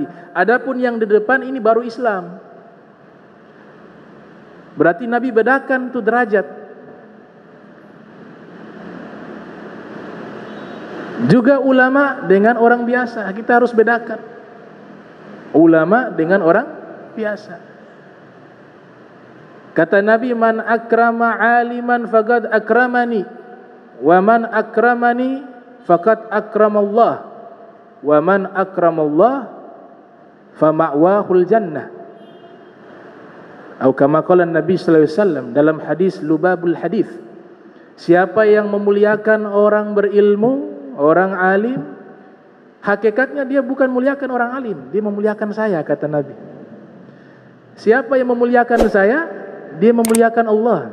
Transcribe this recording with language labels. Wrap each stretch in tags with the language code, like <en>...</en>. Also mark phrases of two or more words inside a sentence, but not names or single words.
<id>Adapun yang di depan ini baru Islam. Berarti Nabi bedakan tuh derajat. Juga ulama dengan orang biasa, kita harus bedakan. Ulama dengan orang biasa. Kata Nabi,</id> <ar>من أكرم عالما فقد أكرمني ومن أكرمني فقد أكرم الله ومن أكرم الله فمأواه الجنة.</ar> <id>Atau</id> <ar>كما قال</ar> <id>Nabi</id> <ar>صلى الله عليه وسلم</ar> <id>dalam hadis Lubabul Hadis, siapa yang memuliakan orang berilmu, orang alim, hakikatnya dia bukan memuliakan orang alim, dia memuliakan saya, kata Nabi. Siapa yang memuliakan saya, dia memuliakan Allah.</id>